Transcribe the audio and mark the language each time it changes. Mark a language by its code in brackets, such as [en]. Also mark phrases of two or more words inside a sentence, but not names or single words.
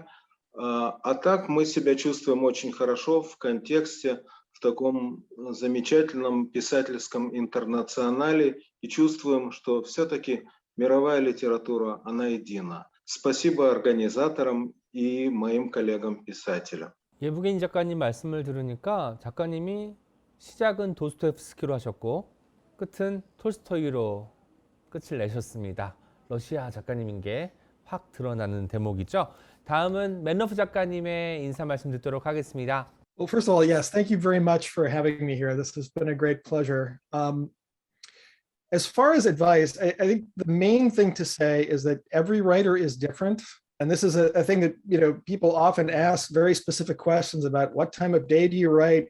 [ru] А так мы себя чувствуем очень хорошо в контексте, в таком замечательном писательском интернационале и чувствуем, что все-таки мировая литература, она едина. Спасибо организаторам и моим коллегам-писателям. [ko] 예브게니 작가님 말씀을 들으니까 작가님이 시작은 도스토옙스키로 하셨고 끝은 톨스토이로 끝을 내셨습니다. 러시아 작가님인 게 확 드러나는 대목이죠. 다음은 맨러프 작가님의 인사 말씀 듣도록 하겠습니다. [en] Well, first of all, yes, thank you very much for having me here. This has been a great pleasure. As far as advice, I think the main thing to say is that every writer is different. And this is a thing that, people often ask very specific questions about: what time of day do you write?